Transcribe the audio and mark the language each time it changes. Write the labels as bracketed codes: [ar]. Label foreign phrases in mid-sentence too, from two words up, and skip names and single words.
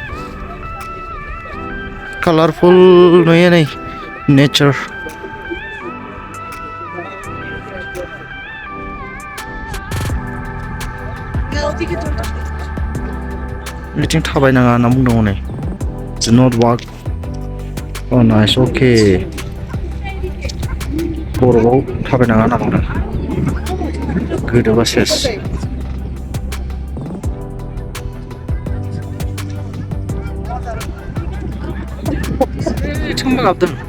[brx] कालारफुल नुयो नै नेचार बिथिं थाबायनाङा होनना बुंदों हनै [en] do not walk oh nice okay [brx] बरफआव थाबायनाङा होनना बुंदों गोदोबा सेस गाबदों